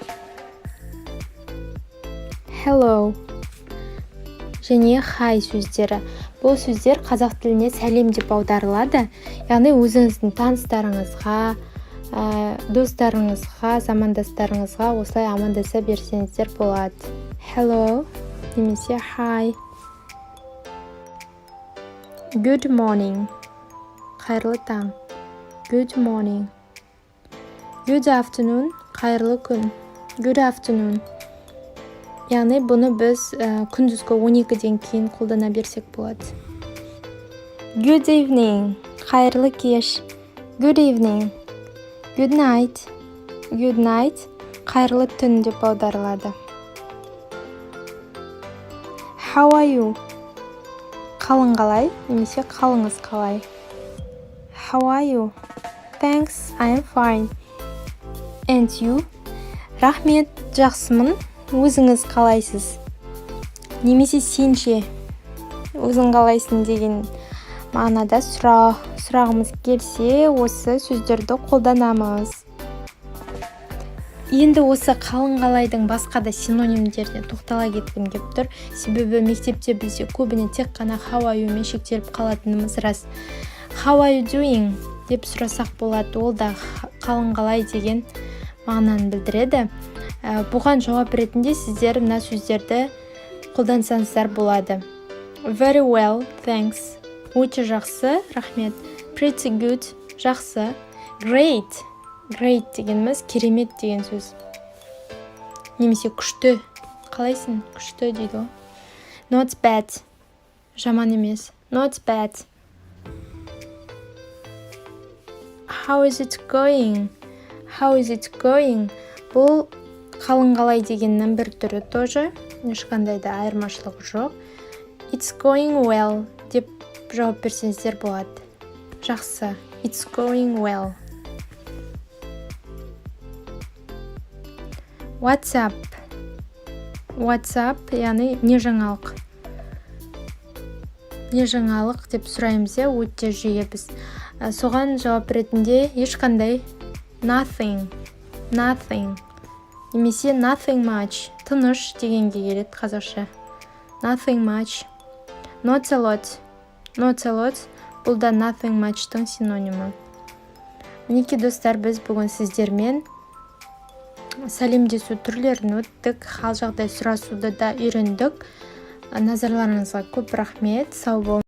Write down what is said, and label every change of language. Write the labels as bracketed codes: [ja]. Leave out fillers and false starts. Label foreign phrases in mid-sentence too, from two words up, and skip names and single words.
[kk] Hello. Және hi сөздері. Бұл сөздер қазақ тіліне сәлем деп аударылады. Яғни өзіңіздің таныстарыңызға, достарыңызға, замандастарыңызға осылай амандаса берсеңіздер болады. [en] Hello немесе hi. Good morning. [kk] Қайырлы таң. [en] Good morning. Good afternoon. [kk] Қайырлы күн. [en] Good afternoon. [kk] Яғни бұны біз күндізгі 12-ден кейін қолдана берсек болады. [en] Good evening. [kk] Қайырлы кеш. [en] Good evening. Good night. Good night. [kk] Қайырлы түн деп аударылады. [en] How are you? [kk] Қалың қалай немесе қалыңыз қалай? [en] How are you? Thanks, I'm fine. And you? [kk] Рахмет, жақсымын. Өзіңіз қалайсыз? Немесе сен ше? Өзің қалайсың деген мағынада сұрағымыз келсе, осы сөздерді қолданамыз. Енді осы қалың қалайдың басқа да синонимдеріне тоқтала кеткім келіп тұр. Себебі мектепте бізде көбіне тек қана [en] how are you [kk] мен шектеліп қалатынымыз рас. [en] How are you doing [kk] деп сұрасақ болады. Ол да қалың қалай деген мағынаны білдіреді. Бұған жауап ретінде сіздер мына сөздерді қолдансаңыздар болады. [en] Very well, thanks. [kk] Өте жақсы, рахмет. [en] Pretty good, жақсы. Great. [kk] Great дегеніміз керемет деген сөз. Немесе күшті. Қалайсың? Күшті дейді. [en] Not bad. [kk] Жаман емес. [en] Not bad. How is it going? How is it going? [kk] Бұл қалың қалай дегеннің бір түрі тоже. Ешқандай да айырмашылығы жоқ. [en] It's going well [kk] деп жауап берсеңіздер болады. Жақсы. [en] It's going well. What's up? What's up? [kk] Яғни не жаңалық? Не жаңалық деп сұраймыз, өте жиі біз. Соған жауап ретінде ешқандай nothing. [en] Nothing. Немесе nothing much. [kk] Тыныш дегенге келеді қазақша. [en] Nothing much. Not a lot. Not a lot. [kk] Бұл да [en] nothing much- [kk] тың синонимі. Мінекей достар, біз бүгін сіздермен сәлемдесу түрлерін өттік, хал жағдай сұрасуды да үйрендік. Назарларыңызға көп рахмет. Сау болыңыздар.